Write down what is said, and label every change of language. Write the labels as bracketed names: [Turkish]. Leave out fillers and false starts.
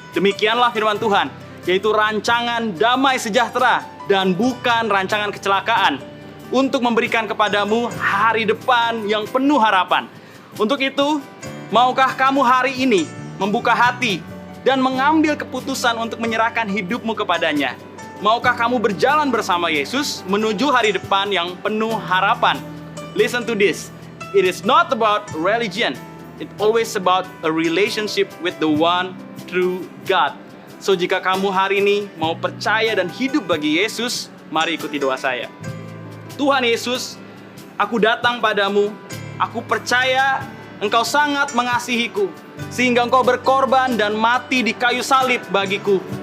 [Indonesian] Demikianlah firman Tuhan, yaitu rancangan damai sejahtera dan bukan rancangan kecelakaan, untuk memberikan kepadamu hari depan yang penuh harapan. Untuk itu, maukah kamu hari ini membuka hati dan mengambil keputusan untuk menyerahkan hidupmu kepadanya? Maukah kamu berjalan bersama Yesus menuju hari depan yang penuh harapan? [English] Listen to this. It is not about religion. It's always about a relationship with the one true God. [Indonesian] So jika kamu hari ini mau percaya dan hidup bagi Yesus, mari ikuti doa saya. Tuhan Yesus, aku datang padamu. Aku percaya Engkau sangat mengasihiku, sehingga Engkau berkorban dan mati di kayu salib bagiku.